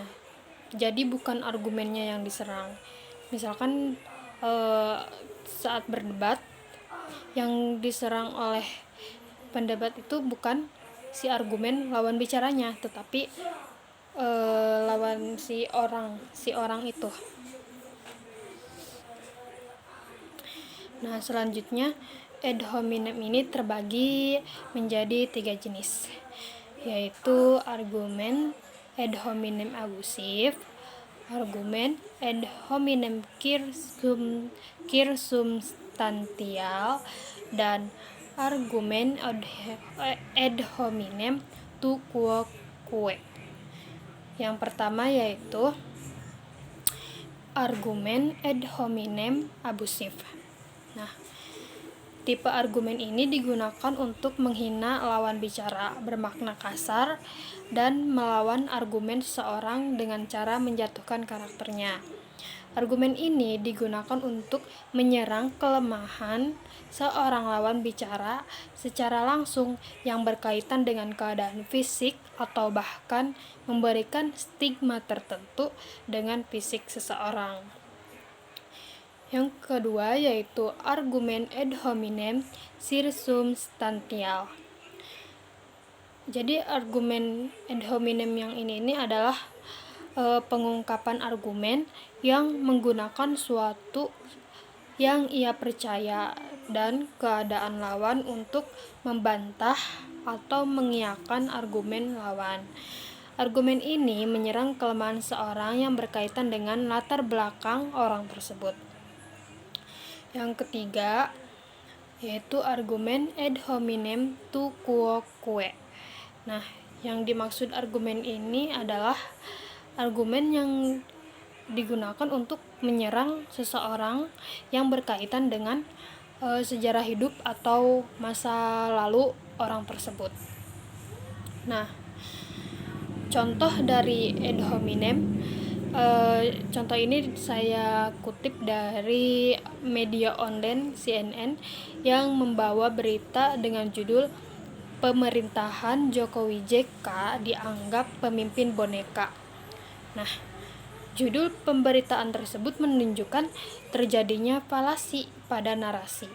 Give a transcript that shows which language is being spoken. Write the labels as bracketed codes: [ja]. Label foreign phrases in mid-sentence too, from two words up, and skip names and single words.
[id] Jadi bukan argumennya yang diserang. Misalkan saat berdebat yang diserang oleh pendebat itu bukan si argumen lawan bicaranya, tetapi lawan si orang itu. Nah, selanjutnya [la] ad hominem [id] ini terbagi menjadi 3 jenis, yaitu argumen [la] ad hominem [id] abusif, argumen ad hominem kirsubstantial, dan argumen [la] ad hominem tu quoque. [id] Yang pertama yaitu argumen [la] ad hominem [id] abusif. Nah, tipe argumen ini digunakan untuk menghina lawan bicara, bermakna kasar, dan melawan argumen seseorang dengan cara menjatuhkan karakternya. Argumen ini digunakan untuk menyerang kelemahan seorang lawan bicara secara langsung yang berkaitan dengan keadaan fisik atau bahkan memberikan stigma tertentu dengan fisik seseorang. Yang kedua yaitu argumen [la] ad hominem [id] circumstantial. Jadi argumen [la] ad hominem [id] yang ini adalah pengungkapan argumen yang menggunakan suatu yang ia percaya dan keadaan lawan untuk membantah atau mengiyakan argumen lawan. Argumen ini menyerang kelemahan seorang yang berkaitan dengan latar belakang orang tersebut. Yang ketiga yaitu argumen [la] ad hominem tu quoque. [id] Nah, yang dimaksud argumen ini adalah argumen yang digunakan untuk menyerang seseorang yang berkaitan dengan sejarah hidup atau masa lalu orang tersebut. Nah, contoh dari [la] ad hominem, [id] contoh ini saya kutip dari media online CNN yang membawa berita dengan judul "Pemerintahan Jokowi JK dianggap pemimpin boneka". Nah, judul pemberitaan tersebut menunjukkan terjadinya falasi pada narasi.